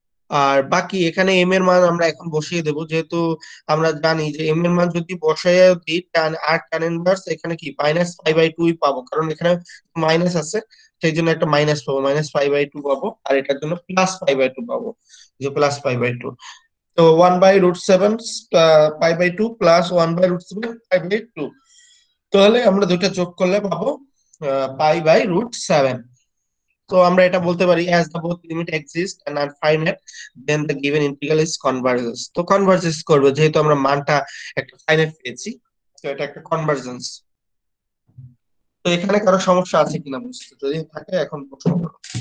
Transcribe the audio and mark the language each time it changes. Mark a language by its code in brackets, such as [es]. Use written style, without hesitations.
[bn] আর বাকি এখানে এম এর মান আমরা এখন বসিয়ে দেব, যেহেতু আমরা জানি যে এম এর মান যদি বসাইয়া দিই tan ইনভার্স এখানে কি -5/2 পাবো, কারণ এখানে মাইনাস আছে, সেই জন্য একটা মাইনাস পাবো, -5/2 পাবো। আর এটার জন্য +5/2 পাবো, যে +5/2। তো 1/√7 π/2 +1/√7 π/2, তাহলে আমরা দুইটা যোগ করলে পাবো π/√7। তো আমরা এটা বলতে পারি [en] as the both limit exist and are finite then the given integral is converges। [bn] তো কনভার্জেন্স করবে, যেহেতু আমরা মানটা একটা ফাইনাইট পেয়েছি, তো এটা একটা কনভার্জেন্স। তো এখানে কারো সমস্যা আছে কিনা বুঝতে, যদি থাকে এখন প্রশ্ন করো।